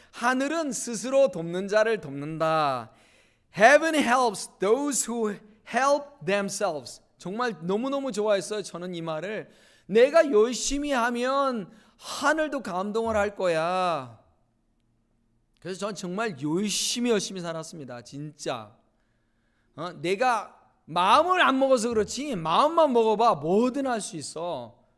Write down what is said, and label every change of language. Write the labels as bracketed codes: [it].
[ko] 하늘은 스스로 돕는 자를 돕는다. [en] Heaven helps those who help themselves. [ko] 정말 너무너무 좋아했어요. 저는 이 말을. 내가 열심히 하면 하늘도 감동을 할 거야. 그래서 저는 정말 열심히 살았습니다. 진짜. 내가 마음을 안 먹어서 그렇지, 마음만 먹어봐 뭐든 할 수 있어.